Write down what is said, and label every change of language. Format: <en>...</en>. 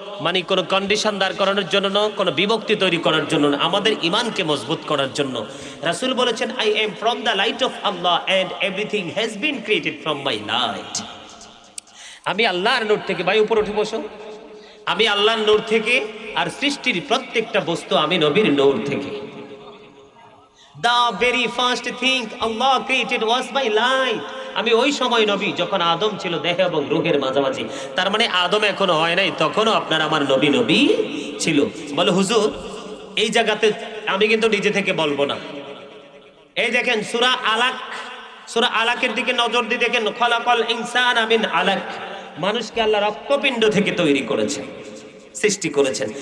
<bn>মানে কোনো কন্ডিশন দাঁড় করানোর জন্য না, কোনো বিভক্তি তৈরি করার জন্য না, আমাদের ইমানকে মজবুত করার জন্য। রাসূল বলেছেন,</bn> <en>I am from the light of Allah and everything has been created from my light.</en> <bn>আমি আল্লাহর নূর থেকে, ভাই উপর উঠে বসো, আমি আল্লাহর নূর থেকে, আর সৃষ্টির প্রত্যেকটা বস্তু আমি নবীর নূর থেকে।</bn> <en>The very first thing Allah created was my light.</en> <bn>আমি ওই সময় নবী যখন আদম ছিল দেহ এবং রূহের মাঝামাঝি, তার মানে আদম এখনো হয় নাই, তখনও আপনার আমার নবী নবী ছিল। বলে হুজুর এই জায়গাতে আমি কিন্তু নিজে থেকে বলবো না। এই দেখেন সূরা আলাক, সূরা আলাকের দিকে নজর দিয়ে দেখেন,</bn> <ar>খলাকাল ইনসানা মিন আলাক,</ar> <bn>মানুষকে আল্লাহ রক্তপিণ্ড থেকে তৈরি করেছেন, সৃষ্টি করেছেন।</bn>